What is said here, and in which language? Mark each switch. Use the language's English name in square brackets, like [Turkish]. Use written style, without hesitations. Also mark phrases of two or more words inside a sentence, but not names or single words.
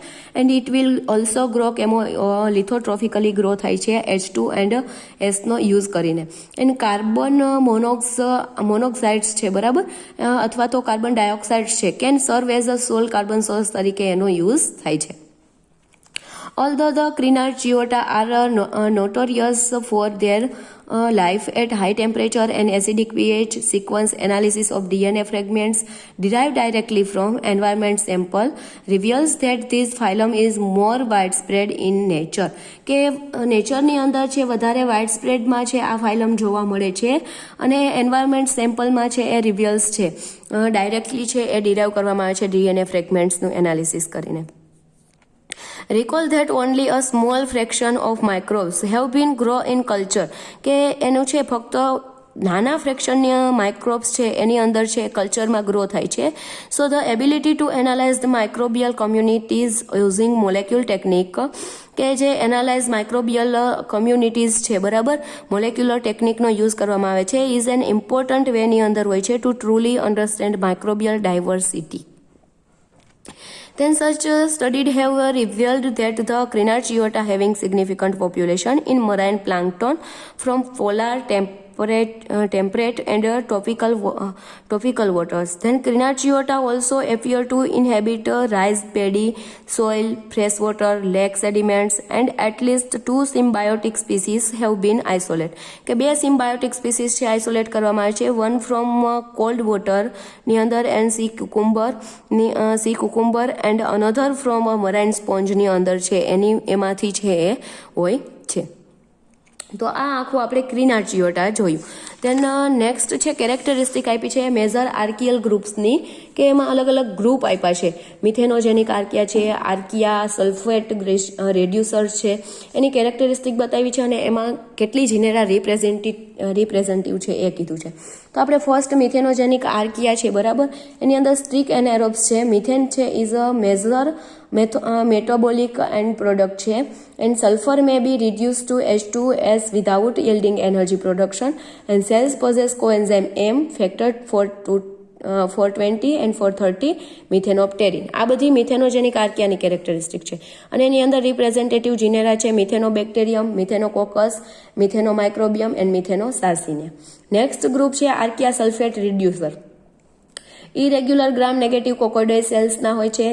[English] And it will also grow lithotrophically grow [Gujarati] થાય છે H2 એન્ડ એસનો યુઝ કરીને. [English] And carbon monoxides [Gujarati] છે બરાબર, અથવા તો [English] carbon dioxide છે, can serve as a sole carbon source [Gujarati] તરીકે એનો યુઝ થાય છે. [English] Although the Crenarchaeota are notorious for their life at high temperature and acidic pH, sequence analysis of DNA fragments derived directly from environment sample reveals that this phylum is more widespread in nature. [Gujarati] કે નેચરની અંદર છે વધારે વાઇડસ્પ્રેડમાં છે આ ફાઇલમ જોવા મળે છે અને એન્વાયરમેન્ટ સેમ્પલમાં છે એ રિવ્યલ્સ છે ડાયરેક્ટલી છે એ ડિરાઇવ કરવામાં આવે છે DNA ફ્રેગમેન્ટ્સનું એનાલિસિસ કરીને. [English] Recall that only a small fraction of microbes have been grown in culture. [Gujarati] કે એનું છે ફક્ત નાના ફ્રેક્શનની માઇક્રોબ્સ છે એની અંદર છે કલ્ચરમાં ગ્રો થાય છે. [English] So the ability to analyze the microbial communities using molecule technique, [Gujarati] કે જે [English] analyze microbial communities [Gujarati] છે બરાબર મોલેક્યુલર ટેકનિકનો યુઝ કરવામાં આવે છે, [English] is an important [Gujarati] વેની અંદર હોય છે [English] to truly understand microbial diversity. Then such studies have revealed that the Crenarchaeota having significant population in marine plankton from polar temperate and tropical waters. Then Crenarchaeota also appear to inhabit rice paddy soil, freshwater, lake sediments, and at least 2 symbiotic species have been isolated. [Gujarati] કે બે [English] symbiotic species [Gujarati] છે isolate કરવામાં આવે છે. [English] One from cold water [Gujarati] ની અંદર [English] and sea cucumber and another from a marine sponge [Gujarati] ની અંદર છે એમાંથી છે એ હોય છે. તો આ આખું આપણે ક્રિનાર્ચિયોટા જોયું. [English] then next [Gujarati] છે કેરેક્ટરિસ્ટિક આપી છે [English] major archaeal [Gujarati] ગ્રુપ્સની, કે એમાં અલગ અલગ ગ્રુપ આપ્યા છે. [English] methanogenic archaea [Gujarati] છે, [English] archaea sulfate reducer [Gujarati] છે, એની કેરેક્ટરિસ્ટિક બતાવી છે અને એમાં કેટલી [English] genera representative [Gujarati] છે એ કીધું છે. તો આપણે ફર્સ્ટ [English] methanogenic archaea [Gujarati] છે બરાબર, એની અંદર [English] strict anaerobes [Gujarati] છે. [English] મિથેન છે is a major metabolic end product છે. And sulfur may be reduced to H2S without yielding energy production. And cells possess coenzyme M, factor 420 and 430 મિથેનોપ્ટેરિન. [Gujarati] આ બધી મિથેનોજેનિક આર્કિયાની કેરેક્ટરિસ્ટિક છે અને એની અંદર [English] representative genera [Gujarati] છે મિથેનોબેક્ટેરિયમ, મિથેનોકોકસ, મિથેનોમાઇક્રોબિયમ એન્ડ મિથેનોસાર્સિનિયા. નેક્સ્ટ ગ્રુપ છે [English] archaea sulfate reducer. irregular gram negative coccoid [Gujarati] સેલ્સના હોય છે.